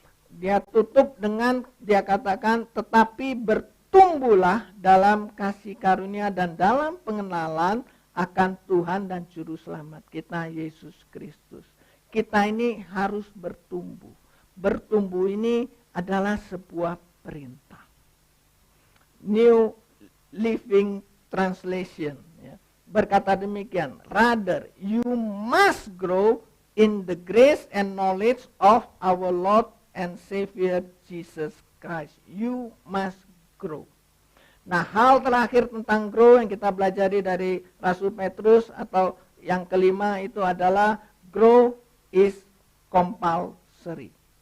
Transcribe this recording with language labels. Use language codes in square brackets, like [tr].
[id] Dia tutup dengan, dia katakan, tetapi bertumbuhlah dalam kasih karunia dan dalam pengenalan akan Tuhan dan Juru Selamat kita, Yesus Kristus. Kita ini harus bertumbuh. Bertumbuh ini adalah sebuah perintah. [en] New Living Translation [id] ya, berkata demikian, [en] rather you must grow in the grace and knowledge of our Lord and Savior Jesus Christ. You must grow. [id] Nah, hal terakhir tentang grow yang kita pelajari dari Rasul Petrus atau yang kelima itu adalah [en] grow is compulsory.